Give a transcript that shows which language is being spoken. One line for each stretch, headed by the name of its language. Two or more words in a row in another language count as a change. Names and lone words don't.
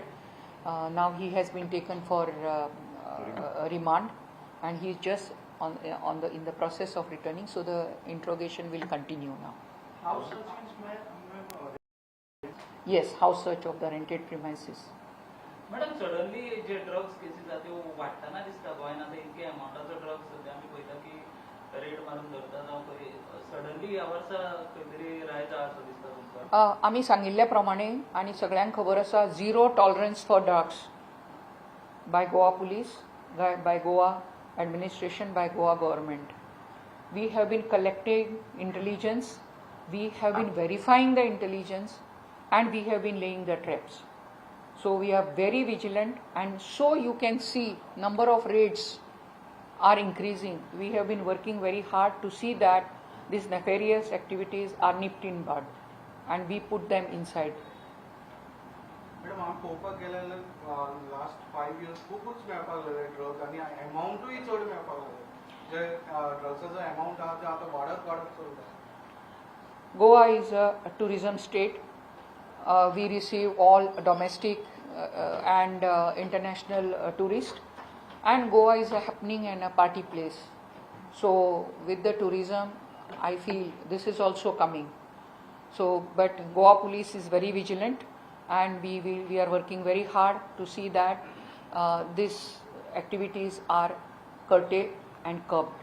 English: Now he has been taken for remand, and he is just in the process of returning. So the interrogation will continue now. House search means Yes, house search of the rented premises.
Konkani: मॅडम सडनली जे
English: drugs cases
Konkani: आहा त्यो वाडटाना दिसता गोंयांत आतां इतके अमाउंटाचो ड्रग्स सद्या आमी पळयता की रेड मारून धरता जावं खंय सडनली ह्या वर्सा खंय तरी रायज आहा असो दिसता तुमकां. आमी सांगिल्ल्या प्रमाणे आनी सगळ्यांक खबर आसा
English: zero tolerance for drugs by Goa police, by Goa administration, by Goa government. We have been collecting intelligence, we have been verifying the intelligence, and we have been laying the traps. So we are very vigilant, and so you can see number of raids are increasing. We have been working very hard to see that these nefarious activities are nipped in bud, and we put them inside.
Konkani: मॅडम हांव पळोवपाक गेल्यार
English: last 5 years
Konkani: खूबच मेळपाक लागले ड्रग्स आनी एमावंटूय चड मेळपाक लागले जे ड्रग्साचो एमावंट आहा ते आतां वाडत चलता.
English: Goa is a tourism state. We receive all domestic and international tourists, and Goa is a happening and a party place. So with the tourism, I feel this is also coming. So, but Goa police is very vigilant, and we are working very hard to see that these activities are curtailed and curbed.